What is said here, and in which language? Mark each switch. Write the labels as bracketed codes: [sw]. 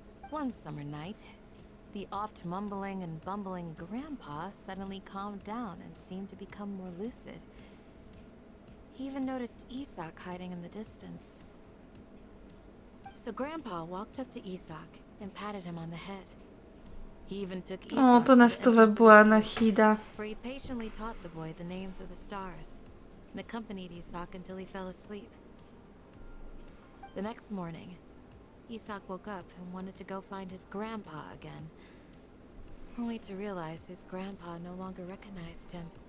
[en] One summer night, the oft mumbling and bumbling grandpa suddenly calmed down and seemed to become more lucid. He even noticed Isak hiding in the distance. So Grandpa walked up to Isak and patted him on the head. He even took Isak [pl] O, to na stówę była Nahida. [en] where he patiently taught the boy the names of the stars and accompanied Isak until he fell asleep. The next morning, Isak woke up and wanted to go find his grandpa again, only to realize his grandpa no longer recognized him.